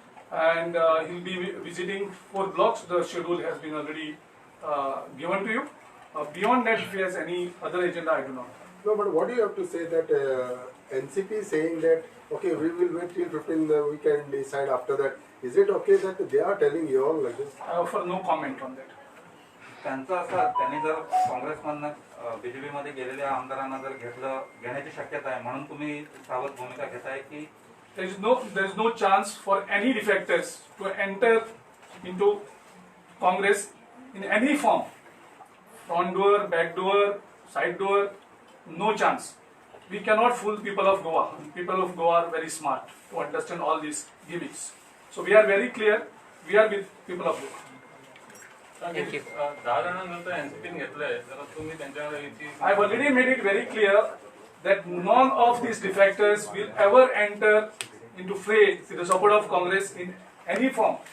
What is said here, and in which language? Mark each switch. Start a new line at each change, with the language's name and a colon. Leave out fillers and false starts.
English: And he'll be visiting 4 blocks. The schedule has been already given to you. Beyond that, if he has any other agenda, I do not know. No, but what do you have to say that NCP is saying that, okay, we will wait till 15, we can decide after that. Is it okay that they are telling you all like this? I offer no comment on that.
Marathi: त्यांचं असं त्यांनी जर काँग्रेसमधनं BJP मध्ये गेलेल्या आमदारांना जर घेण्याची शक्यता आहे म्हणून तुम्ही सावध भूमिका घेताय की
English: there is no chance for any defectors to enter into Congress in any form. Front door, back door, side door, no chance. We cannot fool people of Goa. People of Goa are very smart to understand all these gimmicks. So we are very clear. We are with people of Goa. Thank you.
Marathi: 10 जणांनंतर NCP घेतलंय तर तुम्ही त्यांच्याकडे युती
English: I have already made it very clear that none of these defectors will ever enter into fray with the support of Congress in any form.